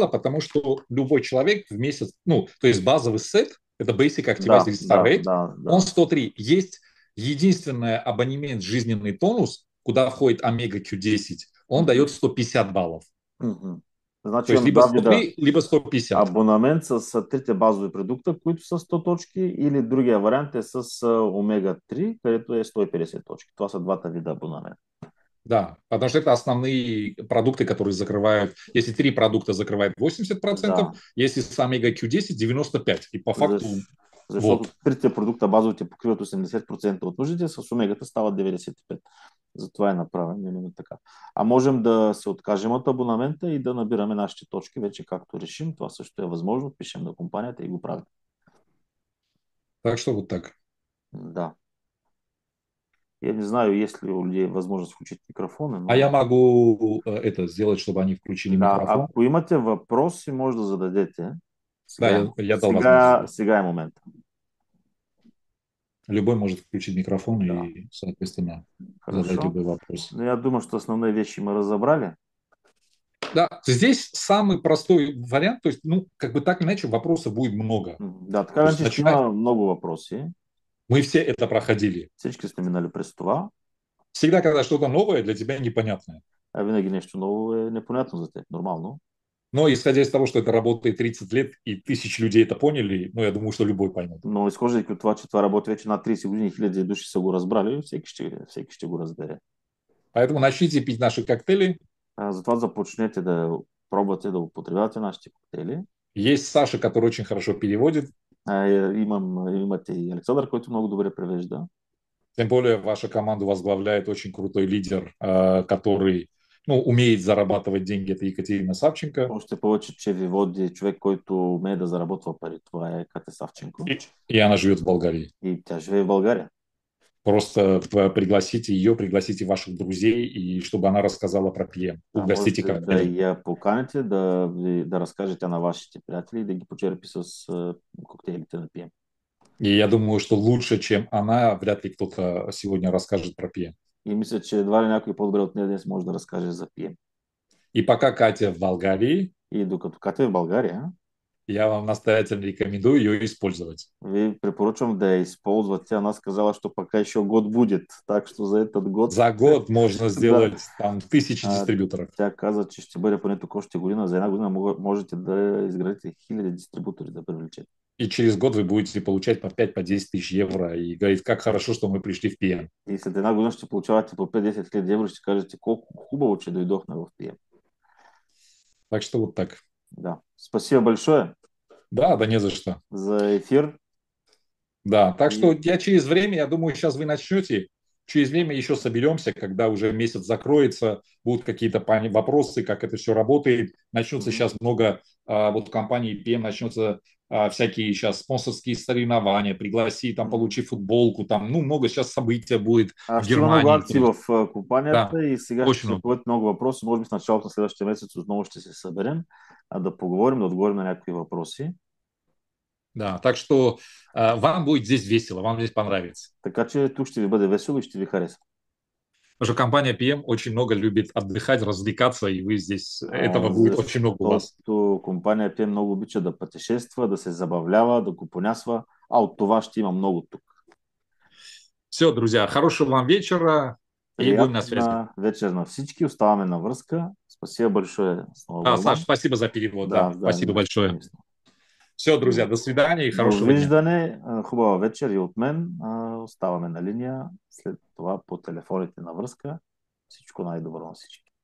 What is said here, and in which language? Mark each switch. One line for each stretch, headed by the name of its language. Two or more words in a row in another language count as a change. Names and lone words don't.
Russian: Потому что любой человек в месяц, ну, то есть базовый сет, это Basic Activized Да, Star да, Rate, да, да. он 103. Есть единственный абонемент жизненный тонус, куда входит Омега Q10, он дает 150 баллов. Мгм. То
Bulgarian: Значи
Russian: есть
Bulgarian: имам
Russian: либо два вида 103, либо 150.
Bulgarian: абонамент с трите базови продукта, които са 100 точки, или другия вариант е с омега-3, където е 150 точки. Това са двата вида абонамент.
Russian: Да, потому что это основные продукты, которые закрывают, если 3 продукта закрывают 80%, Да, если с Омега Q10 95%. И по факту
Bulgarian: защото
Russian: вот.
Bulgarian: трите продукта базовите покриват 80% от нуждите, с омегата стават 95%. Затова е направено именно така. А можем да се откажем от абонамента и да набираме нашите точки вече както решим. Това също е възможно. Пишем на компанията и го правим.
Russian: Так что вот так. Да. Я не знаю, есть ли у людей возможность включить микрофоны, А но... я могу это сделать, чтобы они включили Да, микрофон.
Bulgarian: ако имате въпроси, може да зададете. Да, Сега,
Russian: я дал возможность.
Bulgarian: сега е момента.
Russian: Любой может включить микрофон Да. и, соответственно, задать Хорошо. любой вопрос. Ну, я думаю, что основные вещи мы разобрали. Да, здесь самый простой вариант, то есть, ну, как бы так или иначе, вопросов будет много.
Bulgarian: Да, така
Russian: То есть,
Bulgarian: иначе ще има много въпроси.
Russian: мы все это проходили.
Bulgarian: Всички сме минали през това.
Russian: Всегда, когда что-то новое, для тебя непонятное.
Bulgarian: А винаги нещо ново е непонятно за теб. Нормално.
Russian: Но исходя из того, что это работает 30 лет и тысячи людей это поняли, ну, я думаю, что любой поймет.
Bulgarian: Но изхождайки от това, че това работи вече над 30 години, хиляди души са го разбрали, всеки ще го разбере.
Russian: Поэтому начните пить наши коктейли.
Bulgarian: Затова започнете да пробвате да употребявате нашите коктейли.
Russian: Есть Саша, который очень хорошо переводит.
Bulgarian: Имате и Александър, който много добре превежда.
Russian: Тем более ваша команду возглавляет очень крутой лидер, который, ну, умеет зарабатывать деньги. Это Екатерина Савченко.
Bulgarian: Още повече, че ви води човек, който умее да заработва пари. Това е Катя Савченко.
Russian: И она живет в Болгарии.
Bulgarian: И тя живее в България.
Russian: Просто пригласите ее, пригласите ваших друзей, и чтобы она рассказала про PM. Угостите
Bulgarian: Можете
Russian: коктейлем.
Bulgarian: да я поканите да разкажете на вашите приятели и да ги почерпи с коктейлите на PM.
Russian: И я думаю, что лучше, чем она, вряд ли кто-то сегодня расскажет про PM.
Bulgarian: И мисля, че едва ли някой по-добре от нея днес може да разкаже за PM.
Russian: И пока Катя в Болгарии,
Bulgarian: И докато Катя е в България,
Russian: Я вам настоятельно рекомендую ее использовать.
Bulgarian: Ви препоръчвам да я използват. Тя нас казала,
Russian: что пока еще год будет. Так что за этот год, За год можно да, сделать там тысячи а, дистрибьюторов.
Bulgarian: тя каза, че ще бъде поне тук още година. За една година можете да изградите хиляди дистрибутори да привлечете.
Russian: И через год вы будете получать по 5 по 10 тысяч евро и говорить, как хорошо, что мы пришли в PM.
Bulgarian: И след една година ще получавате по 5-10 хиляди евро и ще кажете колко хубаво, че дойдохме в PM.
Russian: Так что вот так. Да. Спасибо большое Да, да не за что. за эфир. Да, так что И я через время, я думаю, сейчас вы начнете, через время еще соберемся, когда уже месяц закроется, будут какие-то вопросы, как это все работает. Начнется мгм. сейчас много, вот компании PM начнется всякие сейчас спонсорские соревнования, пригласи, там, Мгм. получи футболку, там, ну, много сейчас события будет в
Bulgarian: Ще има много
Russian: Германии.
Bulgarian: акции в компанията
Russian: Да,
Bulgarian: и сега ще
Russian: очень
Bulgarian: се
Russian: много.
Bulgarian: появят много въпроси. Може би в началото на следващия месец отново ще се съберем, да поговорим, да отговорим на някакви въпроси.
Russian: Да, так что вам будет здесь весело, вам здесь понравится.
Bulgarian: Така че тук ще ви бъде весело и ще ви хареса.
Russian: Потому что компания PM очень много любит отдыхать, развлекаться, и вы здесь, этого будет очень много у вас.
Bulgarian: Защото компания P много обича да пътешества, да се забавлява, да го понясва, а от това ще има много тук.
Russian: Все, друзья, хорошего вам вечера и будем на связи.
Bulgarian: Приятна вечер на всички. Оставаме на връзка.
Russian: Спасибо большое снова, Саш,
Bulgarian: Върман.
Russian: спасибо за перевод, Да, да, да, спасибо
Bulgarian: нищо
Russian: большое.
Bulgarian: лично.
Russian: Все, друзья, до свидания и хорошего дня.
Bulgarian: Довиждане, хубава вечер и от мен. Оставаме на линия. След това по телефоните на връзка. Всичко най-добро на всички.